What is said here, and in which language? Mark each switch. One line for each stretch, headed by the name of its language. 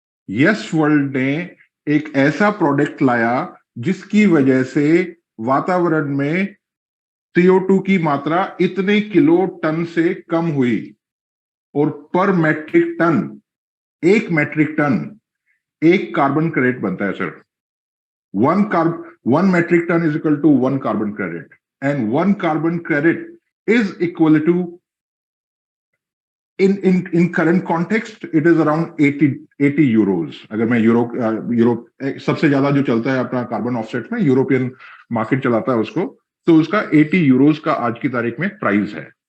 Hindi: Yes world ने एक ऐसा प्रोडक्ट लाया जिसकी वजह से वातावरण में CO2 की मात्रा इतने किलो टन से कम हुई, और पर मैट्रिक टन, एक मैट्रिक टन एक कार्बन क्रेडिट बनता है sir.
English: 1 metric ton is equal to 1 carbon credit, and 1 carbon credit is equal to, in current context it is around 80 euros।
Hindi: अगर मैं यूरोप सबसे ज्यादा जो चलता है अपना कार्बन ऑफसेट में, यूरोपियन मार्केट चलाता है उसको, तो उसका 80 यूरोज का आज की तारीख में प्राइस है।